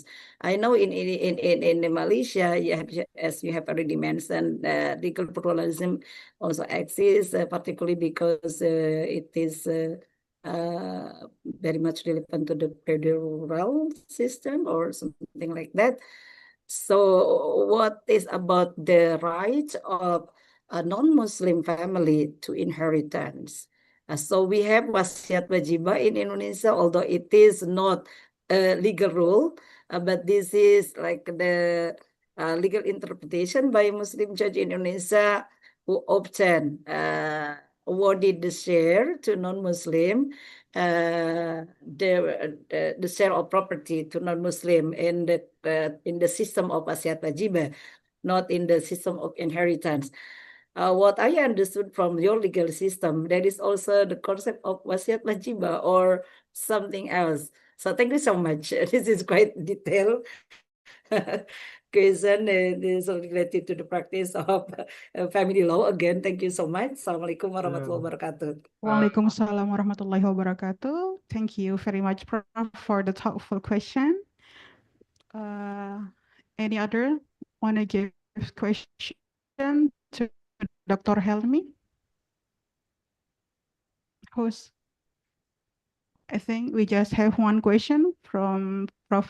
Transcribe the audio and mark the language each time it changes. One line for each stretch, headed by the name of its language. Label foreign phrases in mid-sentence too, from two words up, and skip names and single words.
English: I know in Malaysia, as you have already mentioned, legal pluralism also exists, particularly because it is very much relevant to the federal system or something like that. So what is about the right of a non-Muslim family to inheritance? So we have
Indonesian: wasiat wajibah
English: in Indonesia, although it is not a legal rule, but this is like the legal interpretation by Muslim judge in Indonesia who often awarded the share to non-Muslim, the share of property to non-Muslim in the system of
Indonesian: wasiat wajibah,
English: not in the system of inheritance. What I understood from your legal system, there is also the concept of
Indonesian: wasiat wajibah
English: or something else. So thank you so much. This is quite detailed question. This is related to the practice of family law. Again, thank you so much.
Arabic: السلام عليكم ورحمة الله وبركاته. وعليكم السلام ورحمة الله وبركاته.
English: Thank you very much, Prof, for the thoughtful question. Any other want to give question to Dr. Helmi? Who's? I think we just have one question from Prof.